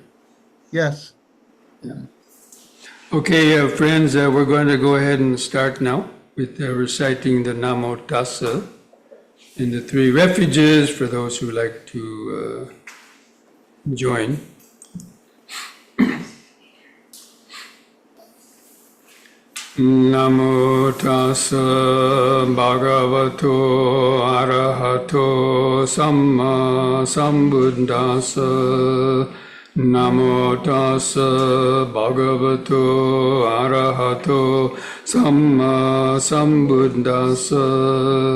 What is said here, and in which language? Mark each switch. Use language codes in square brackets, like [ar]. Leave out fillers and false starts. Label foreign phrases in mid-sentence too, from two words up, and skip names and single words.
[en] Yes. Yeah. Okay, friends, we're going to go ahead and start now with reciting the Namo Tassa in the 3 refuges for those who like to join. [pi] Namo tassa bhagavato arahato samma sambuddhassa. Namo tassa bhagavato arahato samma sambuddhassa.